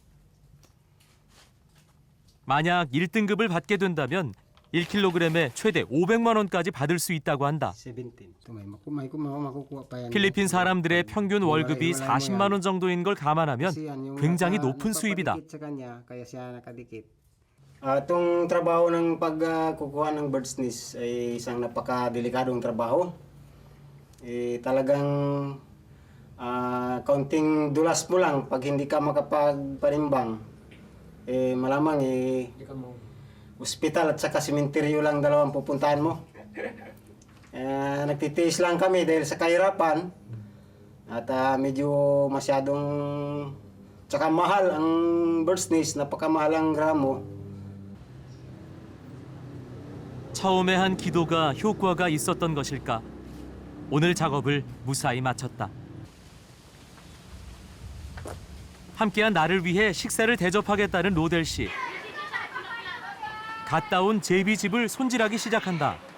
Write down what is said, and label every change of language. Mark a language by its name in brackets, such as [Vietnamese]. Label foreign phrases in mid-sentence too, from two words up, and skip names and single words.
[Korean] 만약 1등급을 받게 된다면 1kg에 최대 500만 원까지 받을 수 있다고 한다. 17. 필리핀 사람들의 평균 월급이 40만 원 정도인 걸 감안하면 굉장히 높은 수입이다. [Filipino] Itong trabaho ng pagkukuha ng [English] bird's nest [Filipino] ay isang napakadelikadong trabaho. Talagang kaunting dulas mo lang pag hindi ka makapagpanimbang. Malamang ospital at saka sementeryo lang dalawang pupuntahan mo. Nagtitiis lang kami dahil sa kahirapan at medyo masyadong tsaka mahal ang [English] bird's nest, [Filipino] napakamahal ang gramo. [Korean] 처음에 한 기도가 효과가 있었던 것일까? 오늘 작업을 무사히 마쳤다. 함께한 나를 위해 식사를 대접하겠다는 로델 씨. 갓 따온 제비집을 손질하기 시작한다.